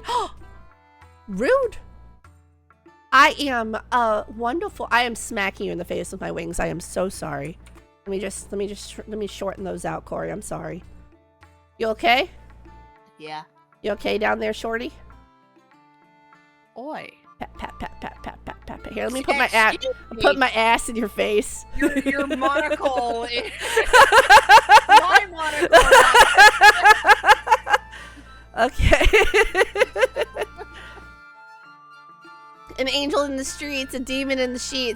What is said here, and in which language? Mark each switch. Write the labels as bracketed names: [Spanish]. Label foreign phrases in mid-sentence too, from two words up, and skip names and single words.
[English] Rude. I am wonderful. I am smacking you in the face with my wings. I am so sorry. Let me shorten those out, Corey. I'm sorry. You okay? Yeah. You okay down there, shorty? Oi. Pat, pat, pat, pat, pat, pat, pat, pat. Here, let me put my ass. Put my ass in your face. Your monocle. My monocle. Okay. An angel in the streets, a demon in the sheets.